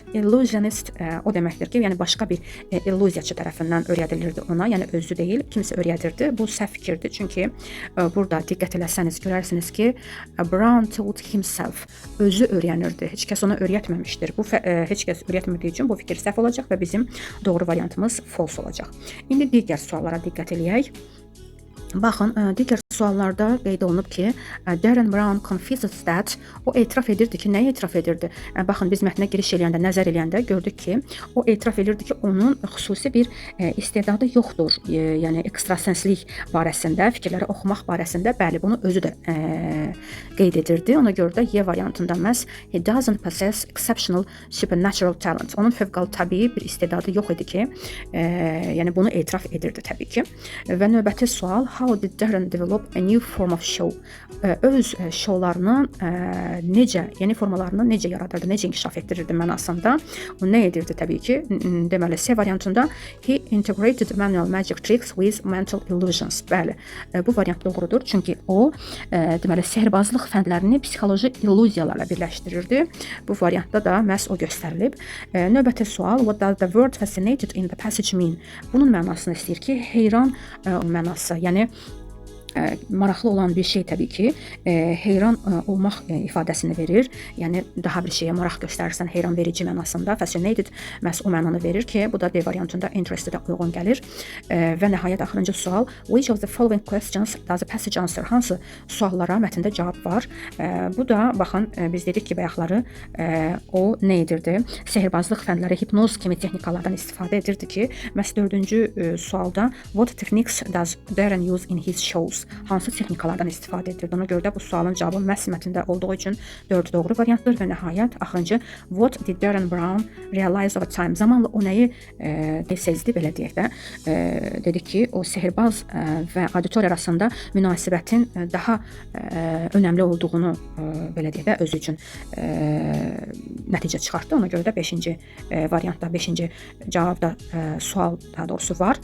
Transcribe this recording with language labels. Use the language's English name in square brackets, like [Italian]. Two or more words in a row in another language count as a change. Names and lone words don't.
[Azerbaijani] Illusionist o deməkdir ki, yəni başqa bir illüziyaçı tərəfindən öyrədilirdi ona, yəni özü deyil, kimsə öyrədirdi. Bu səhv fikirdir, çünki burada diqqət eləsəniz görərsiniz ki, [English] Brown taught himself, [Azerbaijani] özü öyrənirdi. Heç kəs ona öyrətməmişdir. Bu heç kəs öyrətmədiyi üçün bu fikir səhv olacaq və bizim doğru variantımız false olacaq. İndi digər suallara diqqət eləyək. Baxın, digər suallarda qeyd olunub ki, [English] Darren Brown confesses that, [Azerbaijani] o etiraf edirdi ki, nəyə etiraf edirdi? Baxın, biz mətnə giriş eləyəndə, nəzər eləyəndə gördük ki, o etiraf edirdi ki, onun xüsusi bir istedadı yoxdur. Yəni, ekstrasenslik barəsində, fikirləri oxumaq barəsində, bəli, bunu özü də qeyd edirdi. Ona görə də Y variantında məhz [English] he doesn't possess exceptional supernatural talent. [Azerbaijani] Onun fövqəladə təbii bir istedadı yox idi ki, yəni bunu etiraf edirdi təbii ki. Və növbəti sual. [English] how did Darren develop a new form of show? [Azerbaijani] Öz şovlarının necə, yeni formalarını necə yaradırdı, necə inkişaf etdirirdi mənasında. O nə edirdi təbii ki? Deməli, C variantında [English] he integrated manual magic tricks with mental illusions. [Azerbaijani] Bəli, bu variant doğrudur. Çünki o deməli sehrbazlıq fəndlərini psixoloji illüziyalarla birləşdirirdi. Bu variantda da məhz o göstərilib. Növbəti sual, [English] what does the word fascinated in the passage mean? [Azerbaijani] Bunun mənasını istəyir ki, heyran mənası, yəni maraqlı olan bir şey təbii ki, heyran olmaq ifadəsini verir. Yəni daha bir şeyə maraq göstərirsən, heyran verici mənasında. Fascinated məhz o mənanı verir ki, bu da D variantında interested-ə uyğun gəlir. Və nəhayət axırıncı sual, [English] which of the following questions does the passage answer? [Azerbaijani] Hansı suallara mətndə cavab var? Bu da baxın, biz dedik ki, bayaqları o nə edirdi? Sehrbazlıq fəndləri, hipnoz kimi texnikalardan istifadə edirdi ki, məhz 4-cü sualda [English] what techniques does Darren use in his shows? [Azerbaijani] Hansı texnikalardan istifadə edirdi? Ona görə də bu sualın cavabı məhz mətndə olduğu üçün 4 doğru variantdır və nəhayət axırıncı [English] what did Darren Brown realize over time? [Azerbaijani] Zamanla o nəyi sezdi, belə deyək də. Dedik ki, o sehirbaz və auditoriya arasında münasibətin daha önəmli olduğunu belə deyək də özü üçün nəticə çıxartdı. Ona görə də 5-ci variantda, 5-ci cavabda sual daha doğrusu var.